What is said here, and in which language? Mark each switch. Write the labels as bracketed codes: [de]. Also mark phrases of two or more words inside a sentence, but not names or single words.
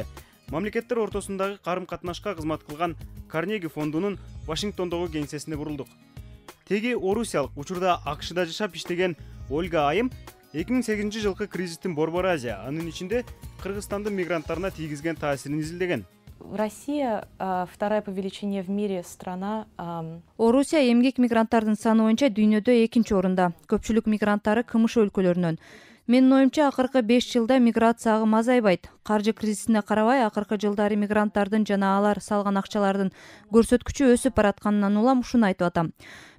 [ky] Мамлекеттер ортосундагы карым-катнашка кызмат кылган Карнеги фондунун Вашингтондогу кеңсесине бурулдук. Теги орусиялык, учурда АКШда жашап иштеген Ольга Айым 2008 жылкы кризистин Борбор Азия, анын ичинде Кыргызстандын мигранттарына тийгизген таасирин изилдеген. [ru] Россия вторая по величине в мире страна. [ky] Орусия эмгек мигранттардын саны боюнча дүйнөдө 2-нчи орунда. Көпчүлүк мигранттары КМШ өлкөлөрүнөн. Менин оюмча акыркы 5 жылда миграция агымы азайбайт. Каржы кризисине карабай, акыркы жылдары мигранттардын жана алар салган акчалардын көрсөткүчү өсүп баратканынан улам ушуну айтып атам.